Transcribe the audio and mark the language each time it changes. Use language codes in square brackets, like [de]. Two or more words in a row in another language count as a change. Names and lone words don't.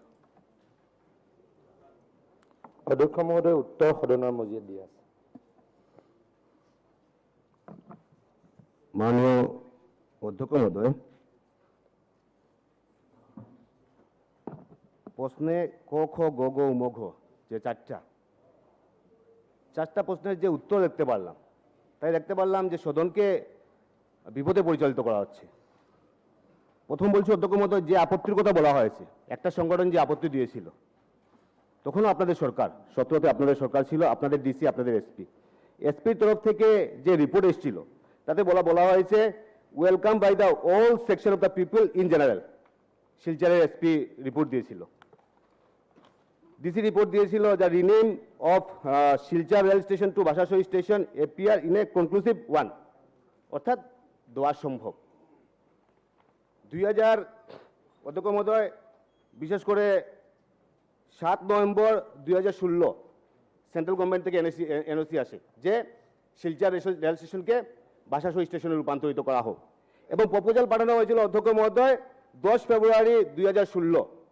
[as] অধ্যক্ষ মহোদয়, উত্তৰ সদনৰ মজিয়াত দিয়া আছে। [bn] মাননীয় অধ্যক্ষ মহোদয়, প্রশ্নে ক খ গ গ উম ঘ যে চারটা প্রশ্নের যে উত্তর দেখতে পারলাম, তাই দেখতে পারলাম যে সদনকে বিপদে পরিচালিত করা হচ্ছে। প্রথম বলছি অধ্যক্ষ মহোদয়, যে আপত্তির কথা বলা হয়েছে, একটা সংগঠন যে আপত্তি দিয়েছিল, তখনও আপনাদের সরকার, 17তে আপনাদের সরকার ছিল, আপনাদের ডিসি, আপনাদের এসপির তরফ থেকে যে রিপোর্ট এসেছিল তাতে বলা হয়েছে [en] welcome by the all section of the people in general. [bn] শিলচরের [en] SP report [bn] দিয়েছিল, [en] DC report [bn] দিয়েছিল [en] the rename of Silchar rail station to Bhashashahi station appear in a conclusive one, [bn] অর্থাৎ দেওয়া সম্ভব। 2000 অধ্যক্ষ মহোদয়, বিশেষ করে 7 নভেম্বর 2016 [en] central government [bn] থেকে এনওসি আসে যে শিলচর রেল স্টেশনকে ভাষাশহী স্টেশনে রূপান্তরিত করা হোক, এবং প্রপোজাল পাঠানো হয়েছিল অধ্যক্ষ মহোদয় 10 ফেব্রুয়ারি 2016।